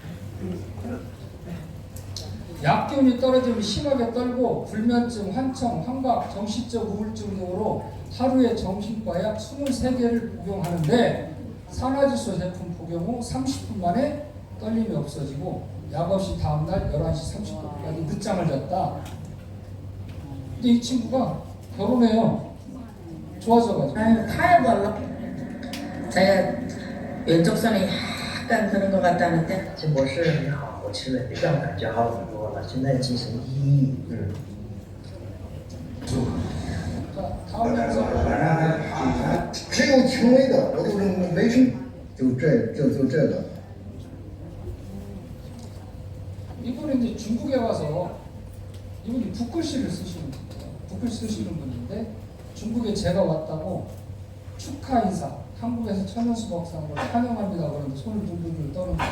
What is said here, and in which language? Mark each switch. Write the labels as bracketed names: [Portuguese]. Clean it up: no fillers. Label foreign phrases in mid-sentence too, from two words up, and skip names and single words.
[Korean] 약기운이 떨어지면 심하게 떨고 불면증, 환청, 환각, 정신적 우울증 등으로 하루에 정신과약 23개를 복용하는데 산화질소 제품 복용 후 30분 만에 떨림이 없어지고 약 없이 다음날 11시 30분까지 늦잠을 잤다. 근데 이 친구가 결혼해요. 좋아져가지고. 아유, 타협을로 제가 왼쪽선이 약간 그런 것 같다는데. [Chinese] 金博士你好，我吃了药感觉好很多了，现在精神奕奕。 [Korean] 자, 다음 영상. [Chinese] 只有轻微的，我就是没什么，就这个。 [Korean] 이분은 이제 중국에 와서 이분이 붓글씨를 쓰시는 분이에요. 붓글씨 쓰시는 분인데 중국에 제가 왔다고 축하 인사, 한국에서 천연수박상으로 환영합니다 그러는데 손을 둥둥둥 떠는 거예요.